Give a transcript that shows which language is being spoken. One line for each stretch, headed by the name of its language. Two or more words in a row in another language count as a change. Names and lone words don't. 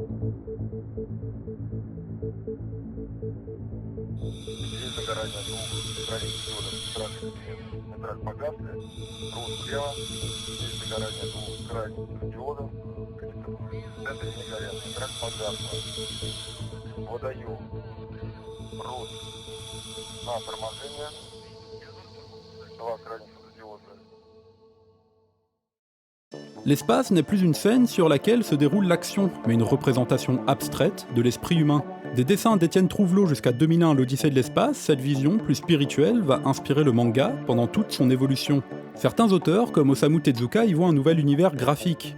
Russian: Здесь догорание двух границы диодов красный свет, нейтраль погасли, рост слева, здесь загорание двух крайних диодов, в центре не горят, нейтраль погасла. Выдаю рост на торможение, два крайних диода.
French: L'espace n'est plus une scène sur laquelle se déroule l'action, mais une représentation abstraite de l'esprit humain. Des dessins d'Étienne Trouvelot jusqu'à 2001, l'Odyssée de l'espace, cette vision plus spirituelle va inspirer le manga pendant toute son évolution. Certains auteurs, comme Osamu Tezuka, y voient un nouvel univers graphique.